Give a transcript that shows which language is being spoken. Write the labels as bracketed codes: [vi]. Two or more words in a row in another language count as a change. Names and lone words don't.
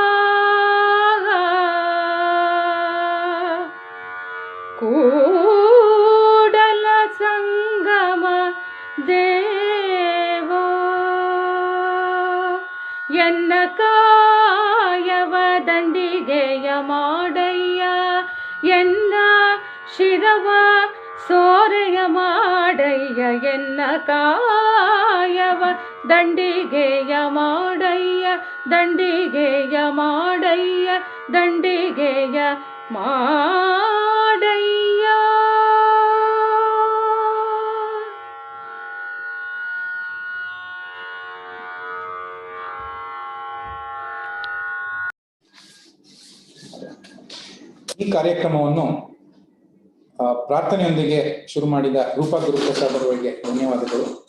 [kn] ಕೂಡಲ ಸಂಗಮ ದೇವಾ, ಎನ್ನ ಕಾಯವ ದಂಡಿಗೆಯ ಮಾಡಯ್ಯ, ಎನ್ನ ಶಿರವ ಸೋರೆಯ ಮಾಡಯ್ಯ, ಎನ್ನ ಕಾಯವ ದಂಡಿಗೆಯ ಮಾಡಯ್ಯ, ದಂಡಿಗೆಯ ಮಾಡಯ್ಯ, ದಂಡಿಗೆಯ ಮಾಡಯ್ಯ. ಈ ಕಾರ್ಯಕ್ರಮವನ್ನು ಪ್ರಾರ್ಥನೆಯೊಂದಿಗೆ ಶುರು ಮಾಡಿದ ರೂಪಾ ಗುರುಪ್ರಸಾದ್ ಅವರಿಗೆ ಧನ್ಯವಾದಗಳು.